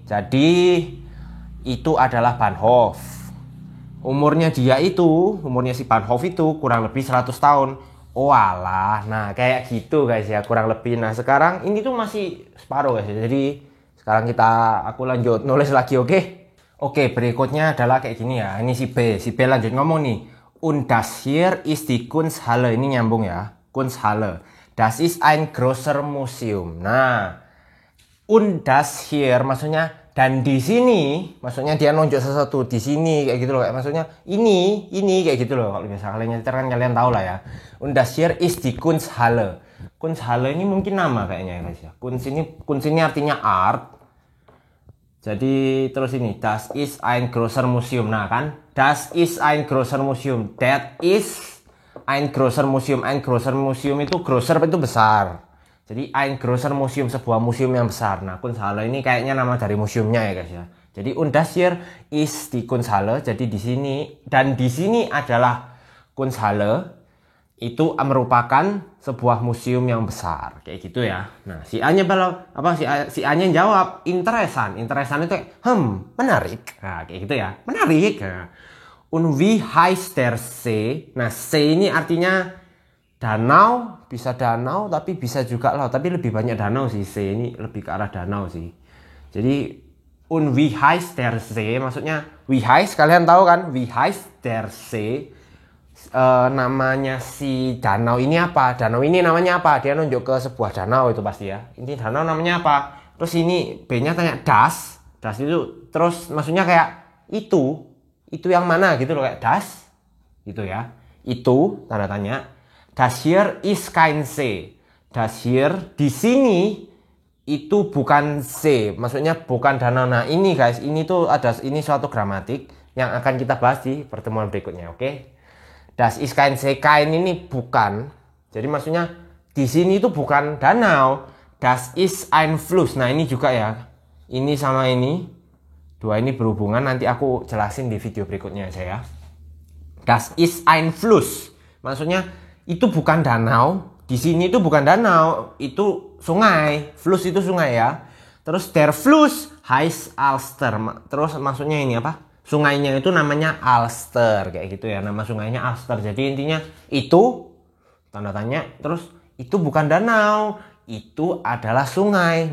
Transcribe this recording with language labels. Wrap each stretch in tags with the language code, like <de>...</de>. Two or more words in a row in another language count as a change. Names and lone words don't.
<id>Jadi, itu adalah Bahnhof. Umurnya si Bahnhof itu kurang lebih 100 tahun. Oh alah, nah kayak gitu guys ya, kurang lebih. Nah sekarang ini tuh masih separuh guys ya. Jadi, sekarang aku lanjut nulis lagi, oke? Oke, berikutnya adalah kayak gini ya. Ini si B lanjut ngomong nih.</id> <de>Und das hier ist die Kunsthalle.</de> <id>Ini nyambung ya.</id> <de>Kunsthalle. Das ist ein großer Museum.</de> <id>Nah,</id> <de>und das hier</de> <id>maksudnya dan di sini, maksudnya dia nunjuk sesuatu di sini kayak gitu loh. Kayak maksudnya ini kayak gitu loh. Kalau biasa kalian nyetir kan kalian tahu lah ya.</id> <de>Und das hier ist die Kunsthalle.</de> <id>Kunsthalle ini mungkin nama kayaknya ya guys ya. Kunst ini artinya art. Jadi terus ini</id> <de>das ist ein großer Museum.</de> <id>Nah kan,</id> <de>das ist ein großer Museum.</de> <en>That is</en> <de>ein großer Museum. Ein großer Museum</de> <id>itu großer itu besar.</id> <de>Jadi ein großer Museum,</de> <id>sebuah museum yang besar. Nah, Kunsthalle ini kayaknya nama dari museumnya ya guys ya.</id> <de>Jadi und das hier ist die Kunsthalle.</de> <id>Jadi di sini dan di sini adalah Kunsthalle. Itu merupakan sebuah museum yang besar kayak gitu ya. Nah, si A-nya si A-nya jawab interesan. Interesan itu menarik. Nah, kayak gitu ya. Menarik. Nah.</id> <de>Und wie heißt der See?</de> <id>Nah, See ini artinya danau, bisa danau tapi bisa juga laut, tapi lebih banyak danau sih. See ini lebih ke arah danau sih.</id> <de>Jadi und wie heißt der See? Maksudnya wie heißt,</de> <id>kalian tahu kan?</id> <de>Wie heißt der See?</de> <id>Namanya si danau ini apa? Danau ini namanya apa? Dia nunjuk ke sebuah danau itu pasti ya. Ini danau namanya apa? Terus ini B-nya tanya das itu terus maksudnya kayak itu yang mana gitu loh, kayak das gitu ya. Itu tanda tanya.</id> <de>Das hier ist kein See. Das hier</de> <id>di sini itu bukan C, maksudnya bukan danau. Nah ini guys, ini tuh ini suatu gramatik. yang akan kita bahas di pertemuan berikutnya, oke?</id> <de>Das ist kein See, kein</de> <id>ini bukan. Jadi maksudnya di sini itu bukan danau.</id> <de>Das ist ein Fluss.</de> <id>Nah, ini juga ya. Ini sama ini. Dua ini berhubungan, nanti aku jelasin di video berikutnya aja ya.</id> <de>Das ist ein Fluss.</de> <id>Maksudnya itu bukan danau. Di sini itu bukan danau, itu sungai. Fluss itu sungai ya.</id> <de>Terus der Fluss heißt Alster.</de> <id>Terus maksudnya ini apa? Sungainya itu namanya Alster, kayak gitu ya. Nama sungainya Alster. Jadi intinya itu tanda tanya. Terus itu bukan danau, itu adalah sungai.</id>